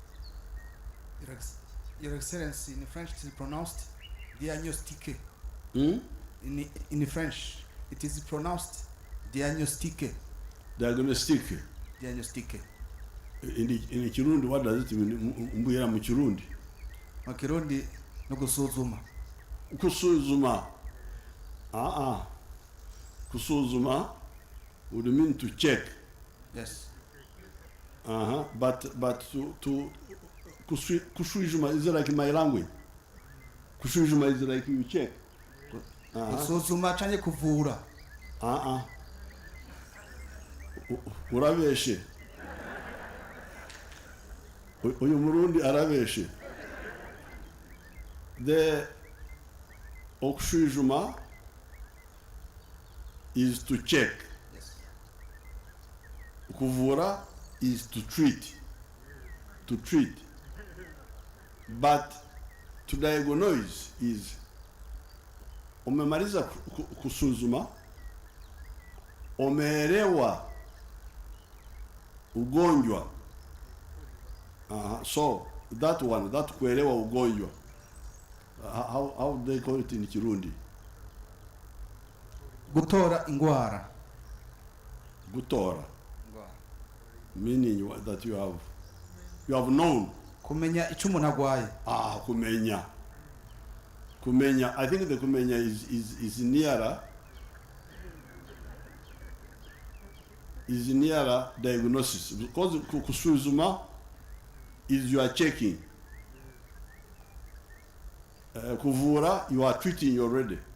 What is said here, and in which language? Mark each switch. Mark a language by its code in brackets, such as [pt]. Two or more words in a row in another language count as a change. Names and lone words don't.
[en] Your Excellency, in French it is pronounced diagnostic. In French it is pronounced diagnostic. Diagnostic. Diagnostic. In Kirundi, what does it mean? [rn] Mbuyera mu Kirundi. Mu Kirundi no kusuzuma. Kusuzuma. [en] Kusuzuma would mean to check. Yes. But kuswijuma is like my language. Kuswijuma is like you check. [rn] Kusuzuma chanye kuvura. Urabeshe. Uyu Murundi arabeshe. [en] The okuswijuma is to check. Kuvura is to treat. To treat. But to diagnose is [sw] umemaliza kusuzuma, umeelewa ugonjwa. [en] So that one, that [sw] kuelewa ugonjwa. [en] How do they call it in Kirundi? [rn] Gutora ingwara. Gutora. [en] Meaning that you have known. [rn] Kumenya ico umuntu agwaye. Kumenya. Kumenya. [en] I think the kumenya is nearer diagnosis, because kusuzuma is you are checking. Kuvura, you are treating already.